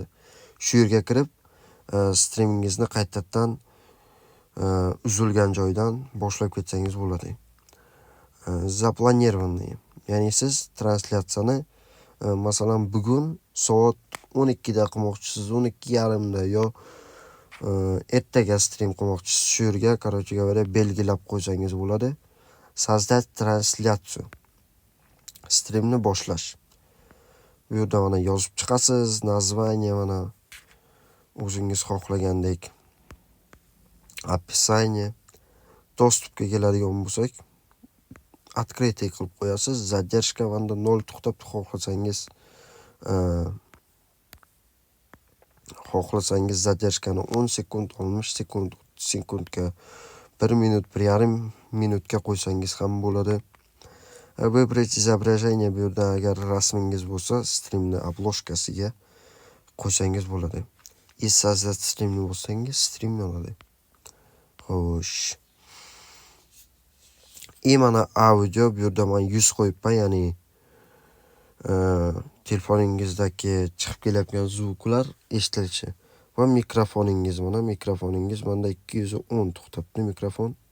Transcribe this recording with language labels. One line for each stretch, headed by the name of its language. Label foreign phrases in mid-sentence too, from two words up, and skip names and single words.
Uzbek: Shu yerga kirib, streamingizni qaytadan uzilgan joydan boshlab ketsangiz bo'ladi. Запланированный, ya'ni siz translyatsiyani masalan bugun soat 12 da qilmoqchisiz, 12:30 da yo ertaga stream qilmoqchisiz. Shu yerga,
Russian: короче говоря,
Uzbek: belgilab qo'ysangiz bo'ladi.
Russian: Создать трансляцию.
Uzbek: Streamni boshlash. Bu yerda mana yozib chiqasiz, naзвание mana o'zingiz xohlagandek. Описание. Dostupga keladigan bo'lsak, открытие qilib qo'yasiz. Задержка vanda 0 to'xtab xohlasangiz задержканы 10 sekund, 60 sekund, 30 sekundga, 1 minut, 1,5 minutga qo'ysangiz ham bo'ladi.
Russian: Выбрать изображение,
Uzbek: bu yerda agar rasmingiz bo'lsa, streamni обложкasiga qo'ysangiz bo'ladi.
Russian: И создать
Uzbek: streamni bo'lsangiz, stream yonadi. Xo'sh. Mana audio, bu yerda men 100 qo'yibman, ya'ni telefoningizdagi chiqib kelayotgan zvuklar eshitilishi. Va mikrofoningiz, mana mikrofoningiz menda 210 to'xtabdi mikrofon.